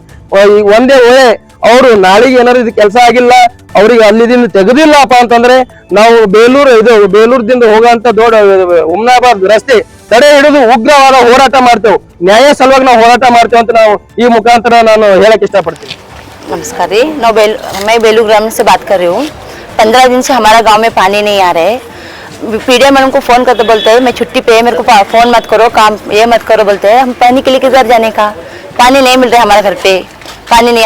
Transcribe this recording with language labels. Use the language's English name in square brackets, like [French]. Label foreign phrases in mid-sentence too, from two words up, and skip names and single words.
[Kannada] ಈಗ ಒಂದೇ ವೇಳೆ ಅವರು ನಾಳೆಗೆ ಏನಾದ್ರು ಇದು ಕೆಲಸ ಆಗಿಲ್ಲ, ಅವ್ರಿಗೆ ಅಲ್ಲಿದಿಂದ ತೆಗೆದಿಲ್ಲಪ್ಪ ಅಂತಂದ್ರೆ ನಾವು ಬೇಲೂರದಿಂದ ಹೋಗುವಂತ ದೊಡ್ಡ ಹುಮ್ನಾಬಾದ್ ರಸ್ತೆ ತಡೆ ಹಿಡಿದು ಉಗ್ರವಾದ ಹೋರಾಟ ಮಾಡ್ತೇವೆ. ನ್ಯಾಯ ಸಲುವಾಗಿ ನಾವು ಹೋರಾಟ ಮಾಡ್ತೇವೆ ಅಂತ ನಾವು ಈ ಮುಖಾಂತರ ನಾನು ಹೇಳಕ್ ಇಷ್ಟಪಡ್ತೀನಿ. [Hindi] नमस्कार जी, मैं बेलू ग्राम से बात कर रही हूँ। 15 दिन से हमारा गांव में पानी नहीं आ रहा है। पीडीएम मैडम को फोन करते बोलते हैं मैं छुट्टी पे, मेरे को फोन मत करो, काम ये मत करो बोलते हैं। हम पानी के लिए किधर जाने का, पानी नहीं मिल रहा है हमारे घर पे, पानी नहीं।